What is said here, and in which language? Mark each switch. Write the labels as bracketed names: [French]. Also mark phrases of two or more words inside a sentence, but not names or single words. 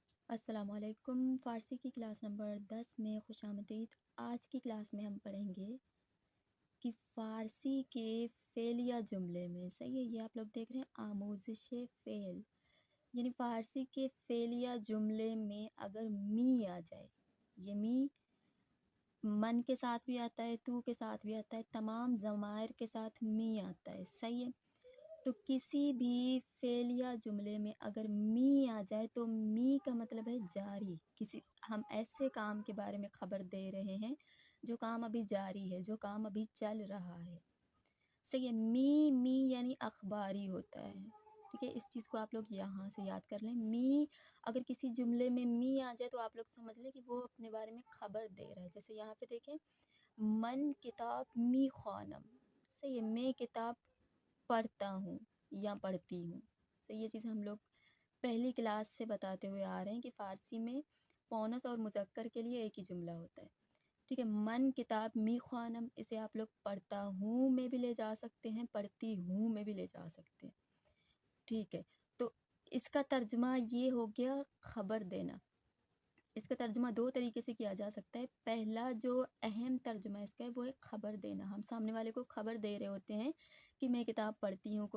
[Arabic] السلام علیکم۔ [Urdu] فارسی کی کلاس نمبر 10 میں خوش آمدید۔ آج کی کلاس میں ہم پڑھیں گے کہ فارسی کے فعلیہ جملے میں، صحیح ہے، یہ آپ لوگ دیکھ رہے ہیں [Persian] آموزش فعل، [Urdu] یعنی فارسی کے فعلیہ جملے میں اگر می آ جائے، یہ می من کے ساتھ بھی آتا ہے، تو کے ساتھ بھی آتا ہے، تمام ضمائر کے ساتھ می آتا ہے، صحیح ہے۔ تو کسی بھی فعلیہ جملے میں اگر می آ جائے تو می کا مطلب ہے جاری، ہم ایسے کام کے بارے میں خبر دے رہے ہیں جو کام ابھی جاری ہے، جو کام ابھی چل رہا ہے، صحیح ہے۔ می یعنی اخباری ہوتا ہے، ٹھیک ہے، اس چیز کو آپ لوگ یہاں سے یاد کر لیں۔ می اگر کسی جملے میں می آ جائے تو آپ لوگ سمجھ لیں کہ وہ اپنے بارے میں خبر دے رہا ہے۔ جیسے یہاں پہ دیکھیں، [Persian] من کتاب می خوانم، [Urdu] صحیح ہے، میں کتاب پڑھتا ہوں یا پڑھتی ہوں، تو یہ چیز ہم لوگ پہلی کلاس سے بتاتے ہوئے آ رہے ہیں کہ فارسی میں مؤنث اور مذکر کے لیے ایک ہی جملہ ہوتا ہے، ٹھیک ہے۔ [Persian] من کتاب می خوانم، [Urdu] اسے آپ لوگ پڑھتا ہوں میں بھی لے جا سکتے ہیں، پڑھتی ہوں میں بھی لے جا سکتے ہیں، ٹھیک ہے۔ تو اس کا ترجمہ یہ ہو گیا خبر دینا۔ اس کا ترجمہ دو طریقے سے کیا جا سکتا ہے۔ پہلا جو اہم ترجمہ اس کا ہے وہ ہے خبر دینا، ہم سامنے والے کو خبر دے رہے ہوتے ہیں کہ میں کتاب پڑھتی ہوں۔